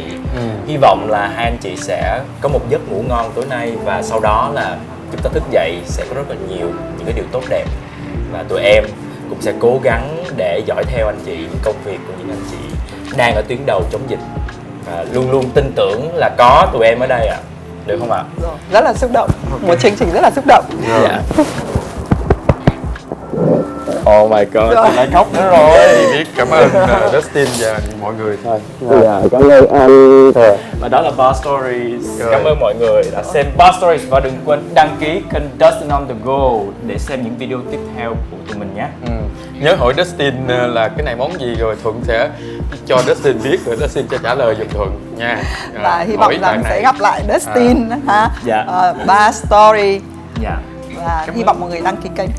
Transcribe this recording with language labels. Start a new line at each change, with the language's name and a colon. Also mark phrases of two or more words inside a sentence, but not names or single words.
Vietnamese: Hy vọng là hai anh chị sẽ có một giấc ngủ ngon tối nay và sau đó là chúng ta thức dậy sẽ có rất là nhiều những cái điều tốt đẹp và tụi em cũng sẽ cố gắng để dõi theo anh chị những công việc của những anh chị đang ở tuyến đầu chống dịch và luôn luôn tin tưởng là có tụi em ở đây ạ. Được không ạ? Rất là xúc động. Một chương trình rất là xúc động. Dạ.
English: Oh my god,
Vietnamese: tôi lại khóc nữa rồi. Biết cảm ơn Dustin và mọi người thôi. Cảm ơn anh. Và đó là Boss Stories. Cảm ơn mọi người đã xem Boss Stories và đừng quên đăng ký kênh Dustin on the Go để xem những video tiếp theo của tụi mình nhé. Nhớ hỏi Dustin là cái này món gì rồi Thuận sẽ cho Dustin biết rồi Dustin sẽ trả lời giùm Thuận nha. Và hy vọng rằng sẽ gặp lại Dustin ha. Dạ. Boss Story. Dạ. Và hy vọng mọi người đăng ký kênh.